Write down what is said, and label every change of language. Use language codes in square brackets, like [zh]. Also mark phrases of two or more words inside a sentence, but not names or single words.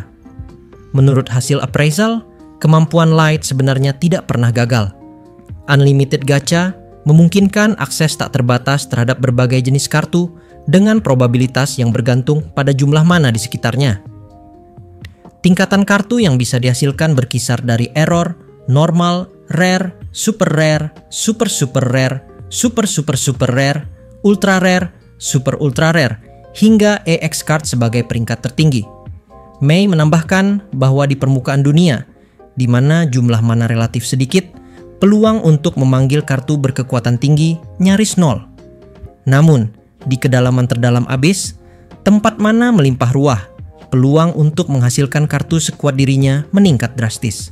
[id] Menurut hasil appraisal, kemampuan Light sebenarnya tidak pernah gagal. Unlimited Gacha memungkinkan akses tak terbatas terhadap berbagai jenis kartu dengan probabilitas yang bergantung pada jumlah mana di sekitarnya. Tingkatan kartu yang bisa dihasilkan berkisar dari [en] error, normal, rare, super rare, super super rare, super super super rare, ultra rare, super ultra rare, [id] hingga [en] EX card [id] sebagai peringkat tertinggi. Mei menambahkan bahwa di permukaan dunia, di mana jumlah mana relatif sedikit, peluang untuk memanggil kartu berkekuatan tinggi nyaris nol. Namun, di kedalaman terdalam Abyss, tempat mana melimpah ruah, peluang untuk menghasilkan kartu sekuat dirinya meningkat drastis.